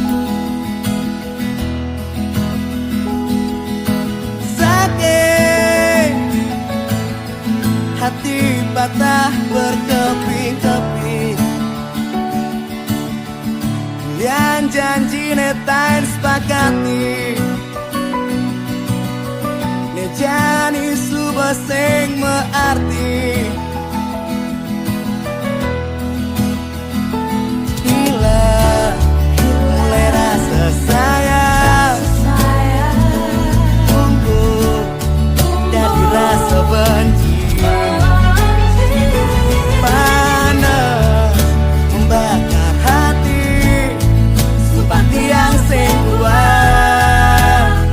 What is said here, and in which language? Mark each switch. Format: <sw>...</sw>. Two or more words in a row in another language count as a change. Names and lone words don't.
<id>Sakit hati patah berkeping-keping, yang</id> <ban>janji netain</ban> <id>sepakati,</id> <ban>ne jani subah sing mearti.</ban> <id>Bila mulai rasa sayang tumbuh dari rasa benci, panas membakar hati seperti yang</id> <ban>sing kuat.</ban>